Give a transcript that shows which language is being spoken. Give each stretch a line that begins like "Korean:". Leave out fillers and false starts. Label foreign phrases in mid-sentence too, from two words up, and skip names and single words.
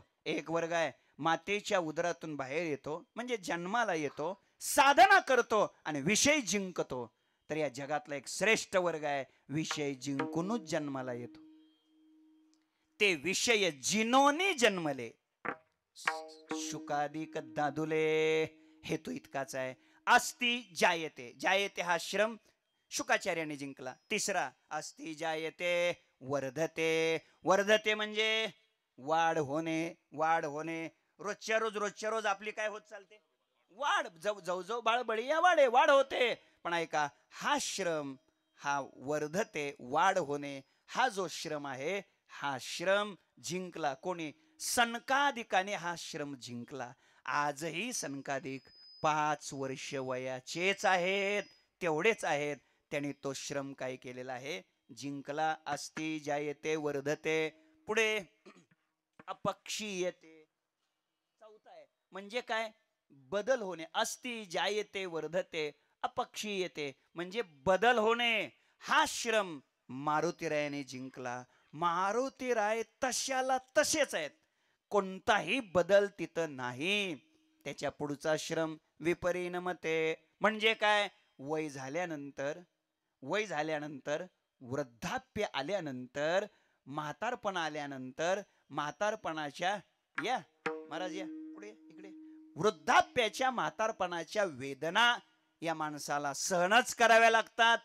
Marathi: एक वर्ग आहे मातेच्या उदरातून बाहेर येतो, म्हणजे जन्माला येतो, साधना करतो आणि विषय जिंकतो. तर या जगातला एक श्रेष्ठ वर्ग आहे, विषय जिंकूनच जन्माला येतो. ते विषय जिनोनी जन्मले. शुकादिक दादुले. हेतू इतकाच आहे.
Sanskrit: अस्ति जायते.
Marathi: जायते हा श्रम शुकाचार्याने जिंकला.
Sanskrit: 3रा अस्ति जायते वर्धते.
Marathi: वर्धते म्हणजे वाढ होणे. वाढ होणे. रोजच्या रोज आपली काय होत चालते? वाढ. जवजव बाळ बळीया वाढे, वाढ होते. पण ऐका, हा श्रम, हा वर्धते, वाढ होणे, हा जो श्रम आहे, हा श्रम जिंकला कोणी? सनकादिकाने हा श्रम जिंकला. आजही सनकादिक 5 वर्ष वयाचेच आहेत, तेवढेच आहेत. त्यांनी तो श्रम काय केलेला आहे? जिंकला.
Sanskrit: अस्ति जायते वर्धते.
Marathi: पुढे अपक्षीयते. 4था आहे, म्हणजे काय? बदल होणे.
Sanskrit: अस्ति जायते वर्धते अपक्षीयते
Marathi: म्हणजे बदल होणे. हा श्रम मारुतीरायाने जिंकला. मारुतीराय तशाला तसेच आहेत, कोणताही बदल तिथं नाही. त्याच्या पुढचा श्रम विपरिणमते म्हणजे काय? वय झाल्यानंतर वय झाल्यानंतर, वृद्धाप्य आल्यानंतर, म्हातारपण आल्यानंतर, म्हातारपणाच्या या महाराज या पुढे इकडे, वृद्धाप्याच्या म्हातारपणाच्या वेदना या माणसाला सहनच कराव्या लागतात.